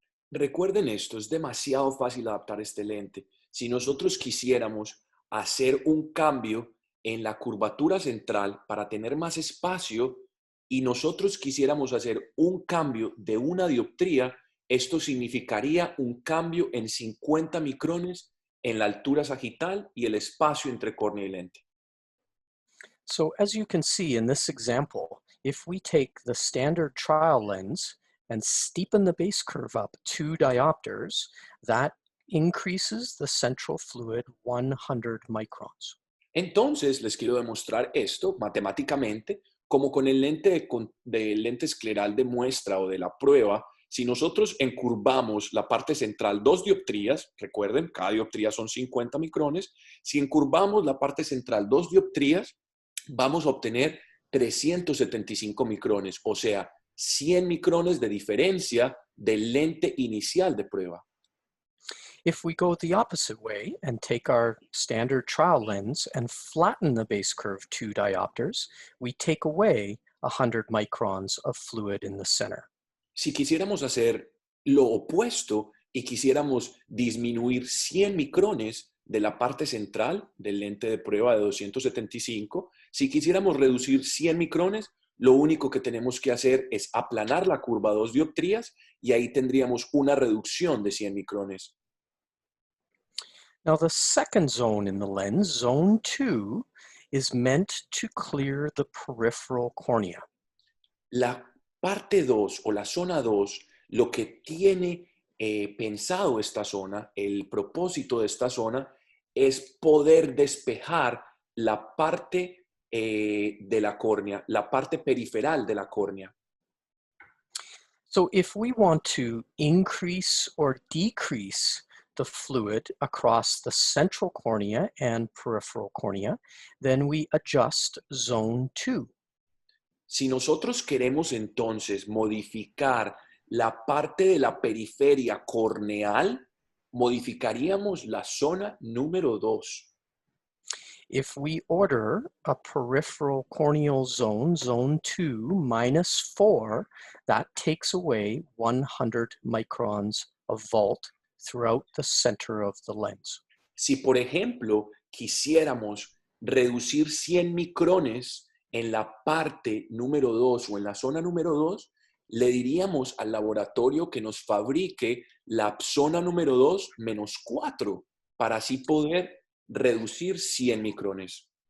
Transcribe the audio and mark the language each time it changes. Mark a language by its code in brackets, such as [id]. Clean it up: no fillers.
[es] Recuerden esto, es demasiado fácil adaptar este lente. Si nosotros quisiéramos hacer un cambio en la curvatura central para tener más espacio y nosotros quisiéramos hacer un cambio de una dioptría, esto significaría un cambio en 50 micrones en la altura sagital y el espacio entre córnea y lente. [en] So as you can see in this example, if we take the standard trial lens and steepen the base curve up 2 diopters, that increases the central fluid 100 microns. [es] Entonces, les quiero demostrar esto matemáticamente, como con el lente de lente escleral de muestra o de la prueba. Si nosotros encurvamos la parte central 2 dioptrías, recuerden, cada dioptría son 50 micrones, si encurvamos la parte central 2 dioptrías, vamos a obtener 375 micrones, o sea, 100 micrones de diferencia del lente inicial de prueba. [en] If we go the opposite way and take our standard trial lens and flatten the base curve 2 diopters, we take away 100 microns of fluid in the center. [es] Si quisiéramos hacer lo opuesto y quisiéramos disminuir 100 micrones de la parte central del lente de prueba de 275, si quisiéramos reducir 100 micrones, lo único que tenemos que hacer es aplanar la curva 2 dioptrías y ahí tendríamos una reducción de 100 micrones. [en] Now the second zone in the lens, zone 2, is meant to clear the peripheral cornea. [es] La parte 2 o la zona 2, lo que tiene pensado esta zona, el propósito de esta zona, es poder despejar la parte de la córnea, la parte periferal de la córnea. [en] So if we want to increase or decrease the fluid across the central cornea and peripheral cornea, then we adjust zone 2. [es] Si nosotros queremos entonces modificar la parte de la periferia corneal, modificaríamos la zona número 2. [en] If we order a peripheral corneal zone, zone 2 minus 4, that takes away 100 microns of vault throughout the center of the lens. [es] Si, por ejemplo, quisiéramos reducir 100 micrones en la parte número 2 o en la zona número 2, le diríamos al laboratorio que nos fabrique la zona número 2 menos 4 para así poder reducir 100 micrones.